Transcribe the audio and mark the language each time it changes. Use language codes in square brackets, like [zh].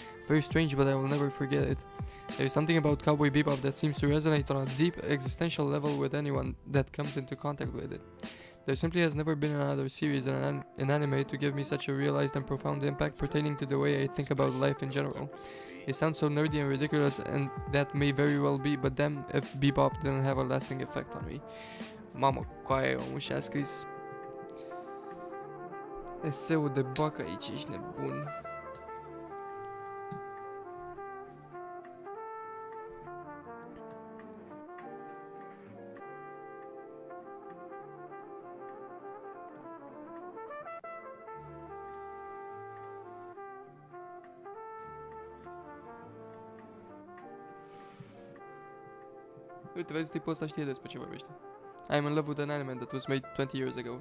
[en] Very strange, but I will never forget it. There is something about Cowboy Bebop that seems to resonate on a deep existential level with anyone that comes into contact with it. There simply has never been another series in anime to give me such a realized and profound impact pertaining to the way I think about life in general. It sounds so nerdy and ridiculous, and that may very well be, but damn if Bebop didn't have a lasting effect on me. [ro] Mamă, coaie, omul și-a scris eseul de bac aici, ești nebun. Uite, vezi, tipul ăsta știe despre ce vorbește. [en] I am in love with an anime that was made 20 years ago.